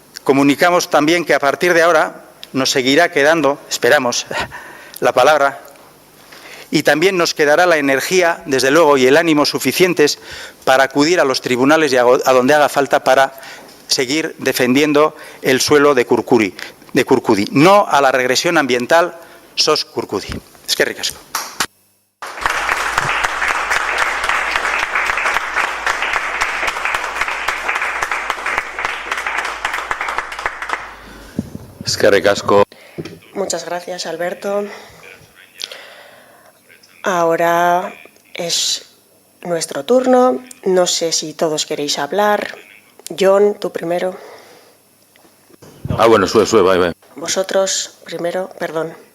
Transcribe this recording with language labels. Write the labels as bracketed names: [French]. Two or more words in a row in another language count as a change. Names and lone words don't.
[Spanish] Comunicamos también que a partir de ahora nos seguirá quedando, esperamos, la palabra, y también nos quedará la energía, desde luego, y el ánimo suficientes para acudir a los tribunales y a donde haga falta para seguir defendiendo el suelo de Kurkudi. No a la regresión ambiental sos Kurkudi. [Basque] Eskerrik asko. Eskerrik asko. [Spanish] Muchas gracias, Alberto. Ahora es nuestro turno. No sé si todos queréis hablar. John, tú primero. Bueno, sube, vai. Vosotros primero, perdón.